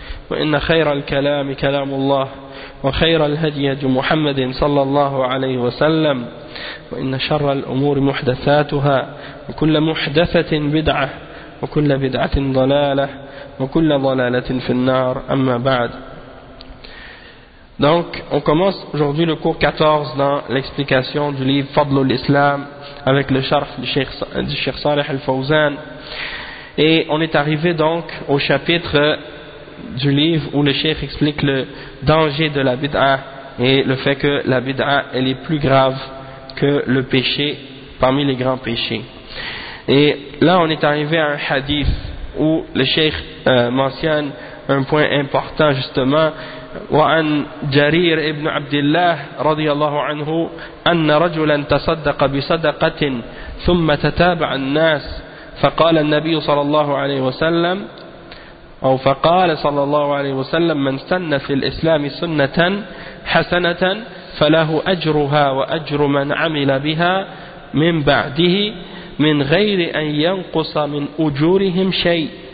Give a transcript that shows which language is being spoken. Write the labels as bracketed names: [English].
[Arabic] وإن خير الكلام كلام الله وخير الهدي هدي محمد صلى الله عليه وسلم وإن شر الأمور محدثاتها وكل محدثة بدعة وكل بدعة ضلالة وكل ضلالة في النار أما بعد. [French] Donc, on commence aujourd'hui le cours 14 dans l'explication du livre Fadlul Islam avec le sharh du Cheikh Saleh Al-Fawzan. Et on est arrivé donc au chapitre du livre où le Cheikh explique le danger de la bid'a et le fait que la bid'a elle est plus grave que le péché parmi les grands péchés. Et là, on est arrivé à un hadith où le Cheikh mentionne un point important justement. [Arabic] وعن جرير ابن عبد الله رضي الله عنه أن رجلا تصدق بصدقة ثم تتابع الناس فقال النبي صلى الله عليه وسلم أو فقال صلى الله عليه وسلم من سن في الإسلام سنة حسنة فله أجرها وأجر من عمل بها من بعده من غير أن ينقص من أجورهم شيء